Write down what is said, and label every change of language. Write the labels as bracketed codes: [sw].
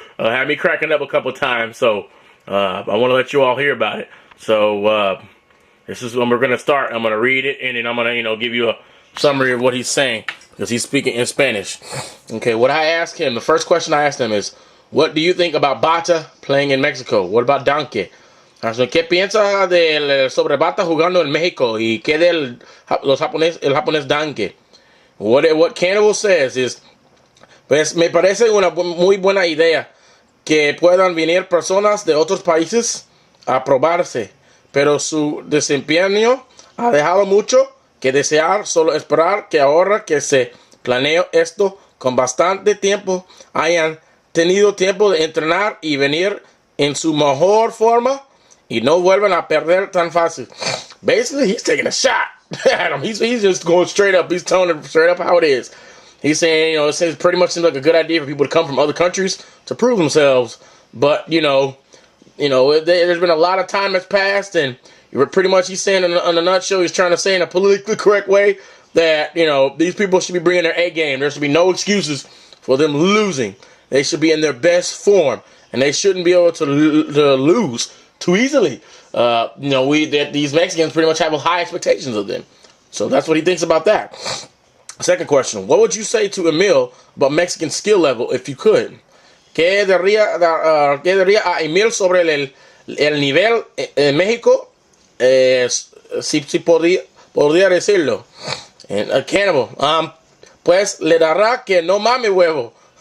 [en] Had me cracking up a couple times. So I want to let you all hear about it. So. This is when we're going to start. I'm going to read it, and then I'm going to, give you a summary of what he's saying, because he's speaking in Spanish. Okay, what I asked him, the first question I asked him is, what do you think about Bata playing in Mexico? What about Danke? [es] ¿Qué piensa sobre Bata jugando en México? ¿Y qué del el japonés Danke? [en] What Cannibal says is, [es] pues me parece una muy buena idea que puedan venir personas de otros países a probarse. Pero su desempeño ha dejado mucho que desear. Solo esperar que ahora que se planeó esto con bastante tiempo hayan tenido tiempo de entrenar y venir en su mejor forma y no vuelvan a perder tan fácil. [en] Basically, he's taking a shot at him. He's just going straight up. He's telling it straight up how it is. He's saying, it pretty much seems like a good idea for people to come from other countries to prove themselves. But, there's been a lot of time that's passed, and pretty much he's saying in a nutshell, he's trying to say in a politically correct way that, these people should be bringing their A game. There should be no excuses for them losing. They should be in their best form, and they shouldn't be able to lose too easily. These Mexicans pretty much have high expectations of them. So that's what he thinks about that. Second question, what would you say to Emil about Mexican skill level if you could? [es] ¿Qué diría a Emil sobre el nivel en México? Si podría decirlo. Cannibal. Pues le dará que no mame huevo.